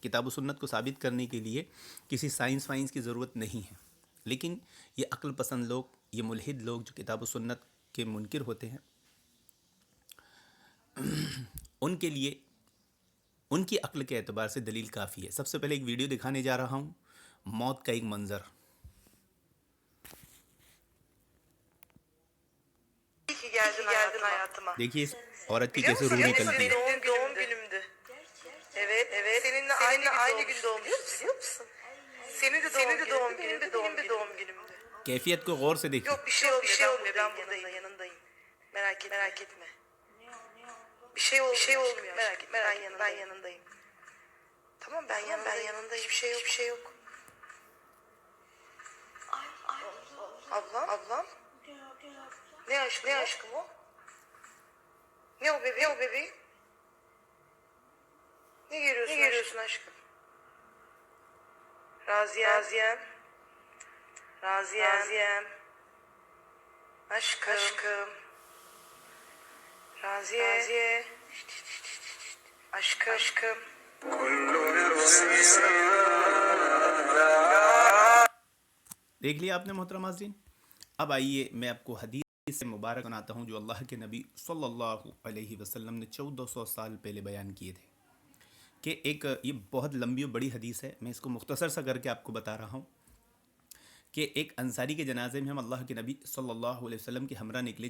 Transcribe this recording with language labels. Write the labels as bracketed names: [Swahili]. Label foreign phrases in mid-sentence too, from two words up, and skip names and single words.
[Urdu] کتاب و سنت کو ثابت کرنے کے لیے کسی سائنس وائنس کی ضرورت نہیں ہے، لیکن یہ عقل پسند لوگ، یہ ملحد لوگ جو کتاب و سنت کے منکر ہوتے ہیں، ان کے لیے ان کی عقل کے اعتبار سے دلیل کافی ہے۔ سب سے پہلے ایک ویڈیو دکھانے جا رہا ہوں، موت کا ایک منظر۔ [Turkish] Geldin hayatıma. [Urdu] دیکھیے اس عورت کی [Turkish] Biliyor [Urdu] کیسے [Turkish] musun? [Urdu] روح [Turkish] Biliyor musun? [Urdu] نکلتی ہے۔ [Turkish] Doğum günümdü. Evet. Seninle aynı gün doğmuşuz, biliyor musun? Senin de doğum günün, benim de doğum günümdü. [Urdu] کیفیت کو غور سے دیکھیں۔ [Turkish] Yok bir şey olmuyor. Ben buradayım, yanındayım. Merak etme. Bir şey olmuyor. Merak etme. Ben yanındayım. Tamam ben yanındayım. Hiçbir şey yok. Ablam. Ne aşkım o? Ne o bebeğim? Ne görüyorsun aşkım? Raziyem. Aşkım. Raziye. Aşkım. [Urdu] دیکھ لیا آپ نے محترم ناظرین۔ اب آئیے میں آپ کو حدیث سے مبارک سناتا ہوں جو اللہ کے نبی صلی اللہ علیہ وسلم نے 1400 سال پہلے بیان کیے تھے، کہ ایک یہ بہت لمبی و بڑی حدیث ہے، میں اس کو مختصر سا کر کے آپ کو بتا رہا ہوں کہ ایک انصاری کے جنازے میں ہم اللہ کے نبی صلی اللہ علیہ وسلم کے ہمراہ نکلے۔